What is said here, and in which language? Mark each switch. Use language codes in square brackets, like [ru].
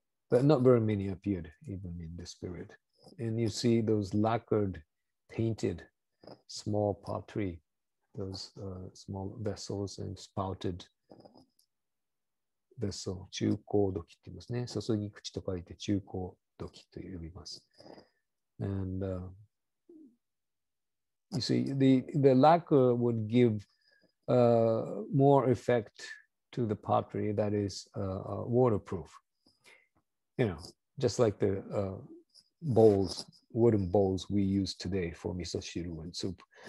[en] But not very many appeared even in this period. And you see those lacquered, painted small pottery, those small vessels and spouted vessel, [ja] 中香土器って言いますね。注ぎ口と書いて中香土器と呼びます。 [en] And you see, the lacquer would give more effect to the pottery that is waterproof. You know, just like the bowls, wooden bowls we use today for miso shiru and soup.